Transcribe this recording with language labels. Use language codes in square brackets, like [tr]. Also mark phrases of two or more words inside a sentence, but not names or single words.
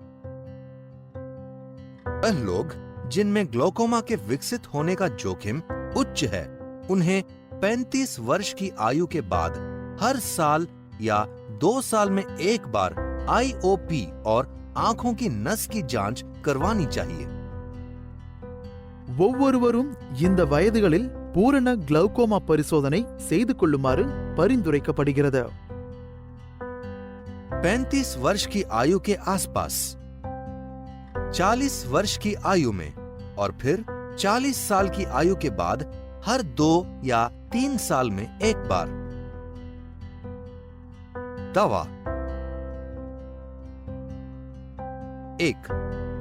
[hi] वह लोग जिनमें ग्लोकोमा के विकसित होने का जोखिम उच्च है, उन्हें 35 वर्ष की आयु के बाद हर साल या 2 साल में एक बार आईओपी और आंखों की नस की जांच करवानी चाहिए। [ta] ஒவ்வொருவரும் இந்த வயதுகளில் பூரண கிளௌகோமா பரிசோதனை செய்து கொள்ளுமாறு பரிந்துரைக்கப்படுகிறது। [hi] 35 वर्ष की आयु के आसपास, 40 वर्ष की आयु में और फिर 40 साल की आयु के बाद हर 2 या 3 साल में एक बार। दवा 1.